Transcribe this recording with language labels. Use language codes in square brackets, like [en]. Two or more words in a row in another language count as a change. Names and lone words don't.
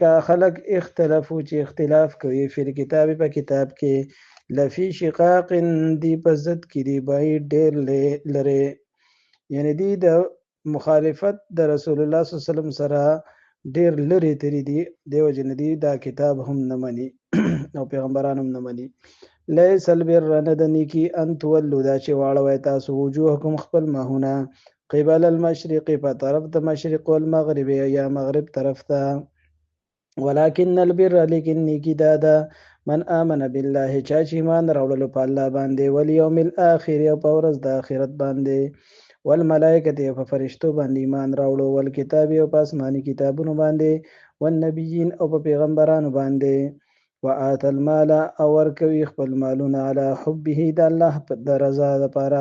[ps] خلق اختلافو چې اختلاف کوي [ar] فی الكتاب [ps] په کتاب کې [ar] لفی شقاق [ps] دی په ضد کې دی بعید ډیر لري یعنی دی د مخالفت د رسول الله [ar] صلی الله علیه وسلم [ps] سره ډیر لري تری دی دیو جن دی دا کتاب هم نه مني او پیغمبران هم نه مني [ar] لیس البر ندنی کی ان تولوا [ps] دا چې واړوي تاسو وجوهکم خپل ماهونه [ar] قبل المشرق [ps] په طرف د مشرق والمغرب یا مغرب طرف ته [ar] ولكن البر [ps] لیکن نیکی دا [ar] من آمن بالله [ps] چا چې ایمان راوړلو په الله باندې [ar] والیوم الاخر [ps] او په ورځ د آخرت باندې والملائکه په فرشتو باندې ایمان راوړو والکتاب او په آسماني کتابونو باندې والنبیین او په پیغمبرانو باندې [ar] وآت المال [ps] او ورکوي خپل مالونه [ar] علی حبه [ps] د الله د رضا لپاره